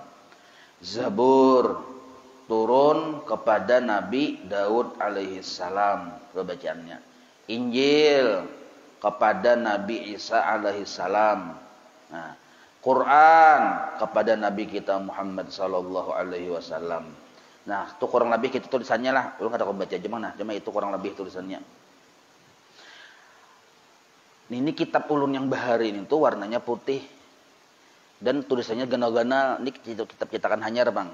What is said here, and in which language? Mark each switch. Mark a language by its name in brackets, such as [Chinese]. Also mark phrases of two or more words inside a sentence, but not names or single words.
[Indonesian] Zabur turun kepada Nabi Daud [Arabic] عليه السلام. [Indonesian] Bacaannya. Injil kepada Nabi Isa [Arabic] عليه السلام. [Indonesian] Nah, Quran kepada Nabi kita Muhammad [Arabic] صلى الله عليه وسلم. [Indonesian] Nah, itu kurang lebih itu tulisannya lah. Lu enggak ada baca aja mana? [Banjar] Cuma itu kurang lebih tulisannya. Ini kitab ulun yang bahari ini tuh warnanya putih. Dan tulisannya ganal-ganal. Ini kitab cetakan Hanyar, Bang.